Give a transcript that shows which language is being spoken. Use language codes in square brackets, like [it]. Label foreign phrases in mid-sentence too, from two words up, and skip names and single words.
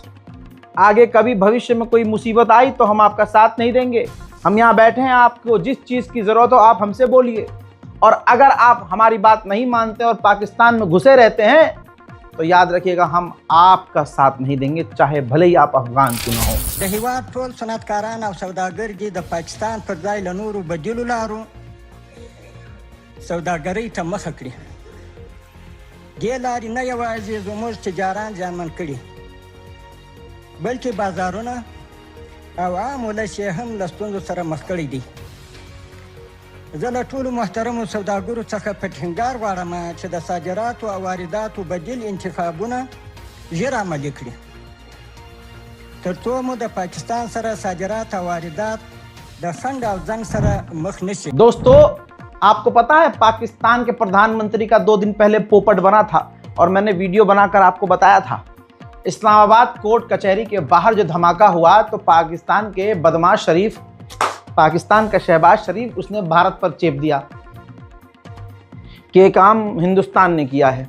[hi] आगे कभी भविष्य में कोई मुसीबत आई तो हम आपका साथ नहीं देंगे। हम यहाँ बैठे हैं, आपको जिस चीज़ की ज़रूरत हो आप हमसे बोलिए, और अगर आप हमारी बात नहीं मानते और पाकिस्तान में घुसे रहते हैं तो याद रखिएगा हम आपका साथ नहीं देंगे, चाहे भले ही आप अफगान क्यों न हो। [ps] د هیواد ټول صنعتکاران او سوداګر دي د پاکستان پر ځای له نورو بدیلو لارو سوداګرۍ ته مخه کړي. دې لارې نه یوازې زموږ تجاران زیانمن کړي، بلکې بازارونه او عام ولس یې هم له ستونزو سره مخ کړي دي. زه له ټولو محترمو سوداګرو څخه په ټینګار غواړم چې د صادراتو او وارداتو بدیل انتخابونه ژر عملي کړي، تر څو مو د پاکستان سره صادرات او واردات د خنډ او زنګ سره مخ نشي. [hi] दोस्तों, आपको पता है पाकिस्तान के प्रधानमंत्री का 2 दिन पहले पोपट बना था और मैंने वीडियो बनाकर आपको बताया था। इस्लामाबाद कोर्ट कचहरी के बाहर जो धमाका हुआ तो पाकिस्तान के बदमाश शरीफ, पाकिस्तान का शहबाज शरीफ, उसने भारत पर चेप दिया कि ये काम हिंदुस्तान ने किया है।